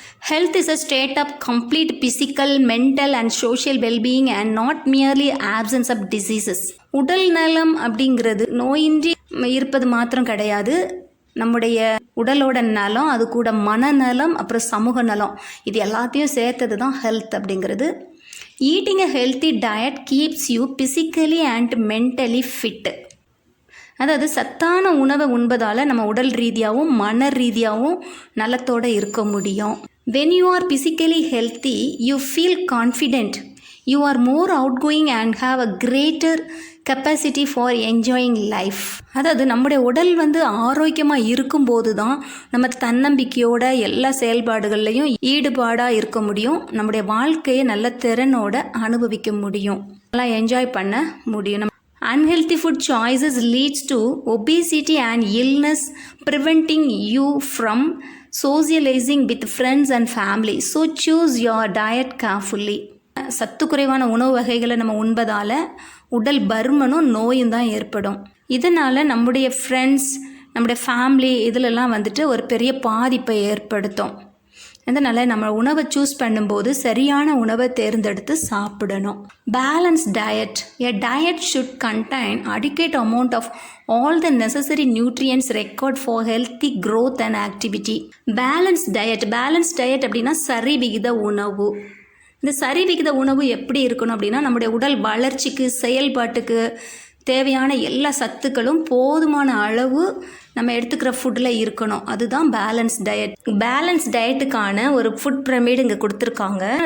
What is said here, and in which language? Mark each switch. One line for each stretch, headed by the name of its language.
English: Health is a state of complete physical, mental and social well-being and not merely absence of diseases.
Tamil: உடல் நலம் அப்படிங்கிறது நோயின்றி இருப்பது மாத்திரம் கிடையாது. நம்முடைய உடலோட நலம், அது கூட மனநலம், அப்புறம் சமூக நலம், இது எல்லாத்தையும் சேர்த்தது தான் ஹெல்த் அப்படிங்கிறது.
English: Eating a healthy diet keeps you physically and mentally fit.
Tamil: அதாவது சத்தான உணவை உண்பதால் நம்ம உடல் ரீதியாகவும் மன ரீதியாகவும் நலத்தோடு இருக்க முடியும்.
English: when you are physically healthy you feel confident, you are more outgoing and have a greater capacity for enjoying life.
Tamil: அதாவது நம்முடைய உடல் ஆரோக்கியமாக இருக்கும்போது தான் நம்ம தன்னம்பிக்கையோட எல்லா செயல்பாடுகள்லையும் ஈடுபாடாக இருக்க முடியும். நம்முடைய வாழ்க்கையை நல்ல திறனோட அனுபவிக்க முடியும், நல்லா என்ஜாய் பண்ண முடியும்.
English: Unhealthy food choices leads to obesity and illness, preventing you from socializing with friends and family. So choose your diet carefully.
Tamil: சத்து குறைவான உணவு வகைகளை நம்ம உண்பதால் உடல் பருமனும் நோயும் தான் ஏற்படும். இதனால் நம்முடைய ஃப்ரெண்ட்ஸ், நம்முடைய ஃபேமிலி இதிலெல்லாம் ஒரு பெரிய பாதிப்பை ஏற்படுத்தும். இதனால் நம்ம உணவை சூஸ் பண்ணும்போது சரியான உணவை தேர்ந்தெடுத்து சாப்பிடணும்.
English: Balanced diet. A diet should contain adequate amount of all the necessary nutrients required for healthy growth and activity.
Tamil: Balanced diet அப்படின்னா சரி விகித உணவு. இந்த சரி விகித உணவு எப்படி இருக்கணும் அப்படின்னா, நம்முடைய உடல் வளர்ச்சிக்கு, செயல்பாட்டுக்கு தேவையான எல்லா சத்துக்களும் போதுமான அளவு நம்ம எடுத்துக்கிற ஃபுட்டில் இருக்கணும். அதுதான் பேலன்ஸ் டயட். பேலன்ஸ் டயட்டுக்கான ஒரு ஃபுட் பிரமிட் இங்கே கொடுத்துருக்காங்க.